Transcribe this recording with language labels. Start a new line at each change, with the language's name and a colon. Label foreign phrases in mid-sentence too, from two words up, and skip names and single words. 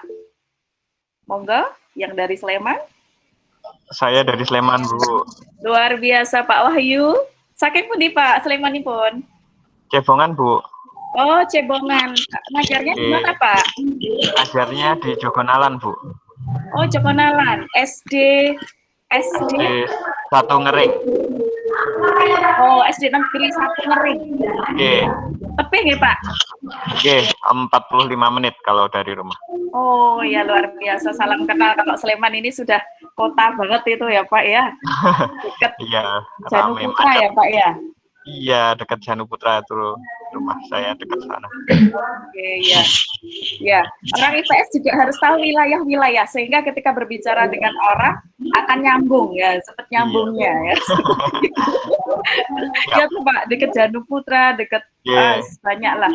Indonesian: Monggo, yang dari Sleman. Saya dari Sleman, Bu. Luar biasa Pak Wahyu.
Javanese: Saking pundi
Indonesian: Pak Sleman ini pun? Cebongan, Bu. Oh, Cebongan. Ngajarnya di mana, Pak? Ngajarnya di Jogonalan, Bu. Oh, Jogonalan. SD 1 Ngering. Oh, SD Negeri 1 Ngering. Oke. Tepih ya, Pak? Oke, 45 menit kalau dari rumah. Oh, ya luar biasa. Salam kenal. Kalau Sleman ini sudah kota banget itu ya, Pak ya. Dekat Iya, Janu rame. Putra ya, Pak ya. Iya, dekat Janu Putra itu rumah saya dekat sana. Oke, ya. Ya, orang IPS juga harus tahu wilayah-wilayah sehingga ketika berbicara dengan orang akan nyambung ya, seperti nyambungnya ya. Ya tuh Pak, dekat Janu Putra, dekat banyak lah.